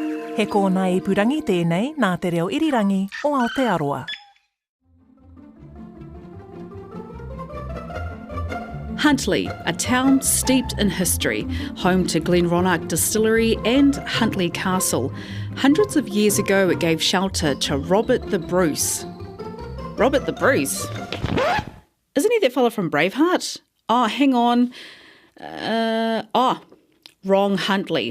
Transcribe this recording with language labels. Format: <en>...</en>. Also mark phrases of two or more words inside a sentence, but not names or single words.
<mi>He kōna I purangi tēnei nā te reo irirangi o Aotearoa.</mi> <en>Huntly, a town steeped in history, home to Glenronach Distillery and Huntly Castle. Hundreds of years ago, it gave shelter to Robert the Bruce. Robert the Bruce? Isn't he that fella from Braveheart? Oh, hang on. Wrong Huntly.</en>